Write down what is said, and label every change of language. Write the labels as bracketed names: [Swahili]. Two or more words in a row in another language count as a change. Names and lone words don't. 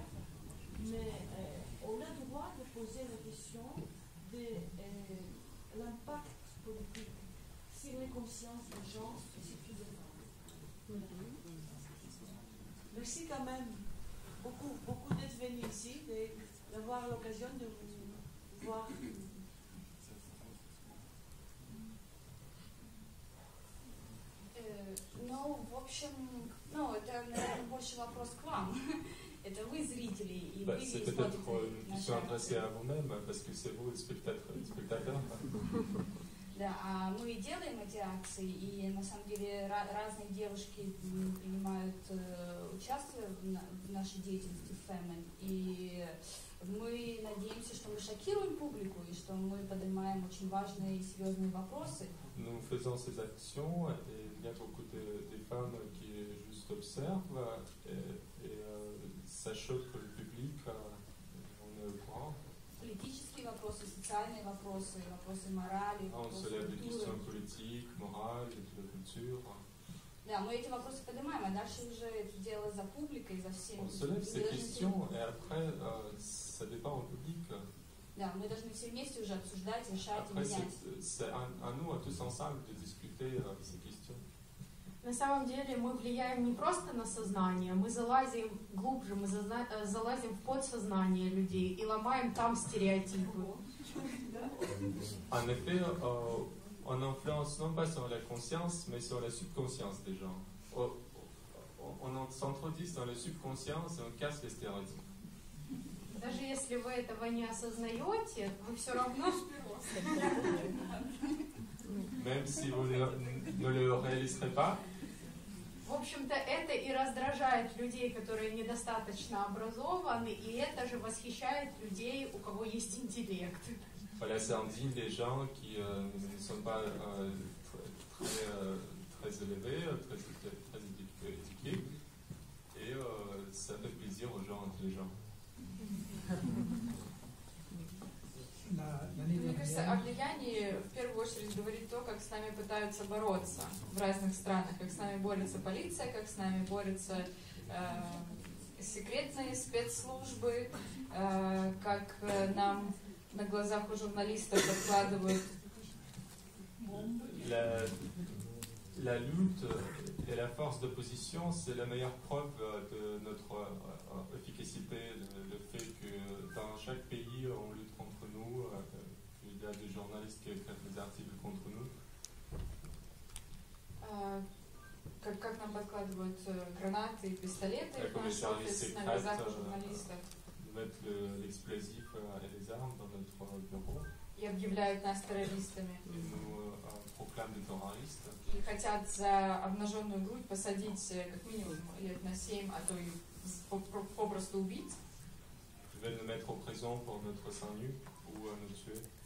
[French] Mais on a le droit de poser la question de l'impact politique sur les consciences des gens et surtout des femmes. Merci quand même beaucoup d'être venu ici, d'avoir l'occasion de vous voir. [Russian] Ну, в общем, это, наверное, больше вопрос к вам. Это вы зрители, и вы [French] C'est [Russian] смотрите [French] peut-être une [Russian] на [French] question [Russian] шаг. [French] adressée à vous-même, parce que c'est vous le spectateur. [Russian] Да, а мы делаем эти акции, и на самом деле разные девушки принимают участие в нашей деятельности в Femen, и мы надеемся, что мы шокируем публику, и что мы поднимаем очень важные и серьезные вопросы. [French] Nous faisons ces actions et il y a beaucoup de femmes qui juste observent et ça choque le public, on est au courant. [Russian] Политические вопросы, социальные вопросы, вопросы морали, [French] On [Russian] вопросы [French] se lève des [Russian] культуры. [French] questions politiques, morales, de culture. [Russian] Да, мы эти вопросы поднимаем, а дальше уже это дело за публикой, за всеми. [French] On se lève ces questions et après ça dépend au public. [Russian] Да, мы должны все вместе уже обсуждать, решать и [French] Après [Russian] менять. [French] c'est à nous, à tous ensemble, de discuter ces questions. [Russian] На самом деле мы влияем не просто на сознание, мы залазим глубже, мы залазим в подсознание людей и ломаем там стереотипы. [French] En effet, on influence non pas sur la conscience, mais sur la subconscience des gens. On s'introduit dans le subconscience et on casse les stéréotypes. [Russian] Даже если вы этого не осознаете, вы все равно... [French] Même si vous ne le réaliserez pas. [Russian] В общем-то, это и раздражает людей, которые недостаточно образованы, и это же восхищает людей, у кого есть интеллект. [French] Voilà, ça indigne les gens qui ne sont pas très élevés, très éduqués, et ça fait plaisir aux gens intelligents. [Russian] Мне кажется, о влиянии в первую очередь говорит то, как с нами пытаются бороться в разных странах, как с нами борется полиция, как с нами борются секретные спецслужбы, как нам на глазах у журналистов докладывают. [French] La lutte et la force d'opposition, c'est la meilleure preuve de notre efficacité, le fait que dans chaque pays, on lutte contre nous, qu'il y a des journalistes qui écrivent des articles contre nous. [Russian] Как нам подкладывают гранаты и пистолеты в наш офис на глазах у журналистов. [French] Mettre l'explosif et les armes dans notre bureau. [Russian] И объявляют нас террористами. [French] Et nous proclament des terroristes. [Russian] И хотят за обнаженную грудь посадить как минимум лет на 7, а то и попросту убить. [French] Ils veulent nous mettre en prison pour notre sein nu ou nous tuer.